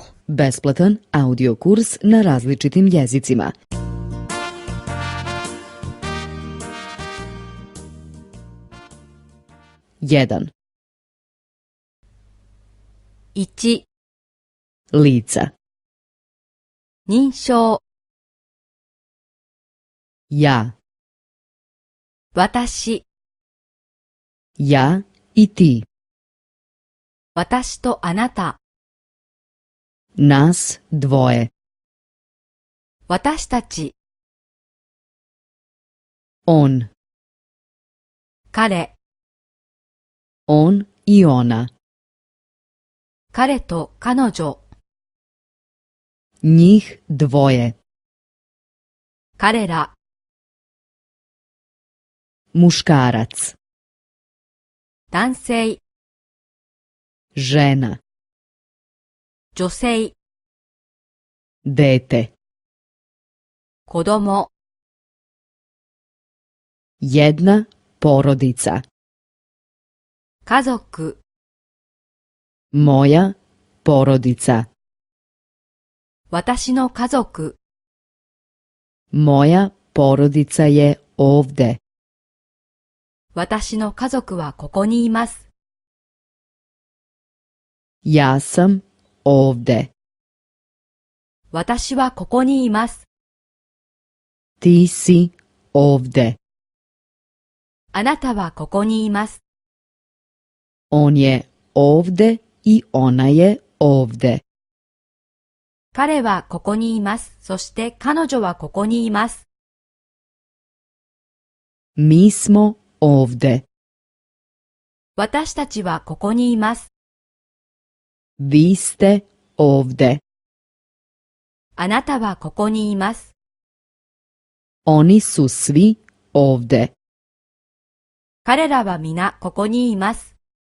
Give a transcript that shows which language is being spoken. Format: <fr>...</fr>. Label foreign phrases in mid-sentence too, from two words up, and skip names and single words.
<sr>Besplatan audio kurs na različitim jezicima. Jedan. 1. Lica.</sr> <ja>認証</ja> <sr>Ja,</sr> <ja>私</ja> <sr>ja i ti.</sr> <ja>私とあなた</ja> <sr>Nas dvoje.</sr> <ja>私たち</ja> <sr>On,</sr> <ja>彼</ja> <sr>on i ona.</sr> <ja>彼と彼女</ja> <sr>Njih dvoje.</sr> <ja>彼ら</ja> <sr>Muškarac,</sr> <ja>男性</ja> <sr>žena,</sr> <ja>女性</ja> <sr>dete.</sr> <ja>子供</ja> <sr>Jedna porodica.</sr> <ja>家族</ja> <sr>Moja porodica.</sr> <ja>私の家族</ja> <sr>Moja porodica je ovde.</sr> <ja>私の家族はここにいます</ja> <sr>Ja sam ovde.</sr> <ja>私はここにいます</ja> <sr>Ti si ovde.</sr> <ja>あなたはここにいます</ja> <sr>On je ovde i ona je ovde.</sr> <ja>彼はここにいます。そして彼女はここにいます。</ja> <sr>Mi smo ovde.</sr> <ja>私たちはここにいます。</ja> <sr>Vi ste ovde.</sr> <ja>あなたはここにいます。</ja> <sr>Oni su svi ovde.</sr> <ja>彼らは皆ここにいます。</ja>